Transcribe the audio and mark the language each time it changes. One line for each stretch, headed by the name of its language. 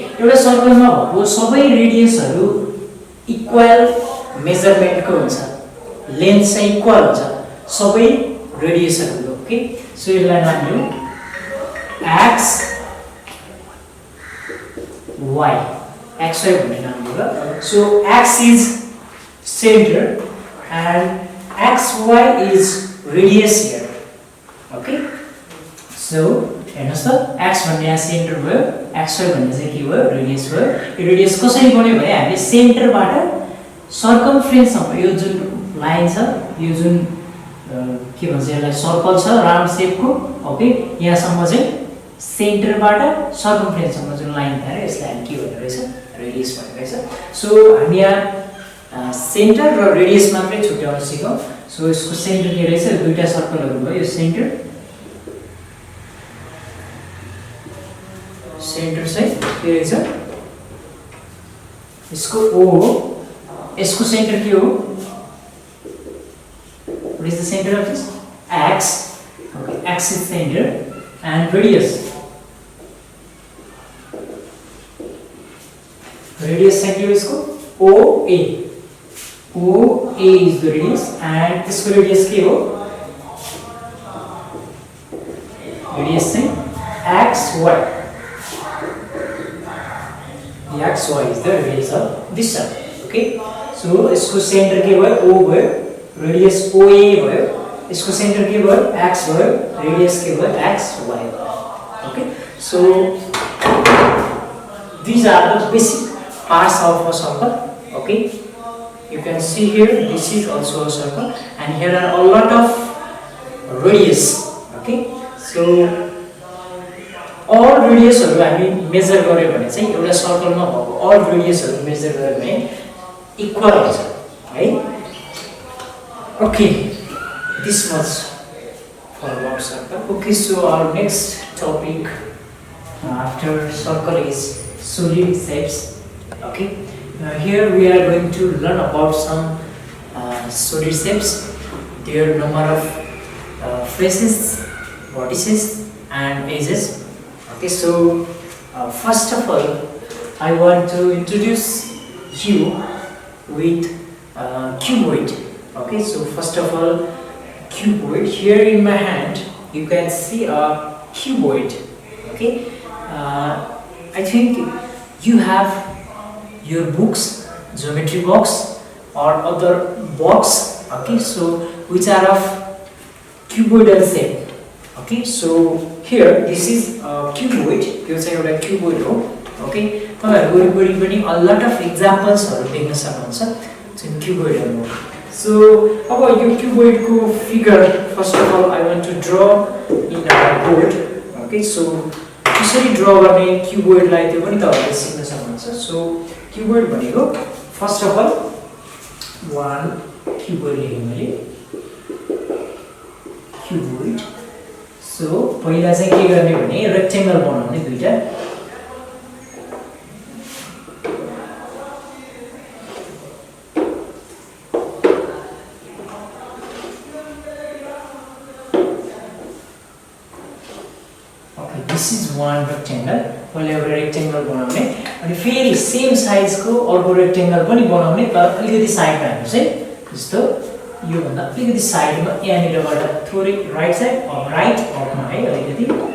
Nepali: एउटा सर्कलमा भएको सबै रेडियसहरू इक्वल मेजरमेन्टको हुन्छ, लेन्थ चाहिँ इक्वल हुन्छ सबै रेडियसहरूको. ओके, सो यसलाई मान्यौँ x y, x y भन्ने नाम हो.
English: So x is centre and x y is radius here.
Nepali: Okay, so हेर्नुस् त, x भन्ने यहाँ सेन्टर भयो, x y भन्ने चाहिँ के भयो, रेडियस भयो. यो रेडियस कसरी बन्यो भने हामीले सेन्टरबाट सर्कमफरेन्स सम्म यो जुन लाइन छ, यो जुन के भन्छ यसलाई सर्कल छ राउन्ड शेपको. ओके, यहाँसम्म चाहिँ सेन्टरबाट सर्कमफरेन्स सम्म जुन लाइन थाल्यो यसलाई हामी के भन्ने रहेछ, रेडियस भन्ने रहेछ. सो हामी यहाँ सेन्टर र रेडियस मात्रै छुट्याउन सिकौँ. सो यसको सेन्टर के रहेछ, दुईटा सर्कलहरू भयो. यो सेन्टर चाहिँ के रहेछ, यसको O हो, यसको सेन्टर के हो,
English: what is the center of this,
Nepali: x.
English: Okay, x is center, and radius
Nepali: चाहिँ के हो यसको,
English: OA. OA is the radius, and इसको radius के हो, radius चाहिँ xy. The xy is the radius of this circle.
Nepali: Okay, so इसको centre के भयो, O भयो, radius OA भयो, इसको सेंटर के भयो, x भयो, radius के भयो, xy.
English: Okay, so these are the basic parts of a circle. Okay, you can see here this is also a circle, and here are a lot of radius. Okay, so all radiusहरु हामी measure गर्यो भने चाहिँ एउटा सर्कलमा भएको all radiusहरु measure गर्यो भने इक्वल हुन्छ है. Okay, this much for one circle. Okay, so our next topic after circle is solid shapes. Okay, here we are going to learn about some solid shapes, their number of faces, vertices, and edges. Okay, so first of all I want to introduce you with cuboid. Okay, so first of all, cuboid. Here in my hand you can see a cuboid. Okay, I think you have your books, geometry box or other box. Okay, so which are of cuboidal shape. Okay, so here this is a cuboid.
Nepali: यो चाहिँ एउटा cuboid हो. Okay, तपाईहरु वरिपरि पनि
English: a lot of examples
Nepali: हरु देख्न सक्नुहुन्छ जुन cuboidal हो.
English: So
Nepali: अब यो
English: cuboid को figure first of all I want to draw in our board.
Nepali: Okay, so कसरी draw गर्ने cuboid लाई त्यो पनि तपाईहरुले सिक्न सक्नुहुन्छ. So cuboid भनेको
English: first of all one cuboid
Nepali: लेखेँ मैले cuboid. So पहिला चाहिँ के गर्ने भने रेक्टेंगल बनाउने दुईटा.
English: Okay, this is one rectangle.
Nepali: पहिला एउटा रेक्टेंगल बनाउने अनि फेरि सेम साइज को अर्को रेक्टेंगल पनि बनाउने तर अलिकति साइडमा हेर्नुस् है. जस्तो यो भन्दा अलिकति साइडमा यहाँनिरबाट थोरै राइट साइड अफ राइट अफमा है अलिकति.